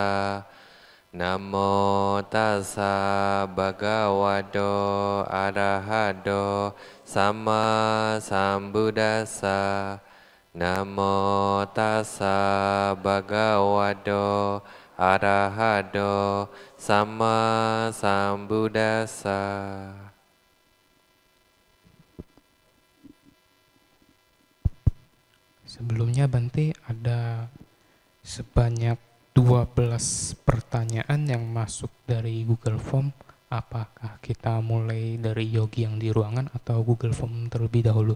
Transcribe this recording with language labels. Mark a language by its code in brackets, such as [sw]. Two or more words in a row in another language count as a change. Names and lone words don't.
[pi] Namo tassa bhagavato arahato samma sambuddhassa. Namo tassa bhagavato arahato samma sambuddhassa. [id] Sebelumnya Bante ada sebanyak 12 pertanyaan yang masuk dari Google Form. Apakah kita mulai dari yogi yang di ruangan atau Google Form terlebih dahulu?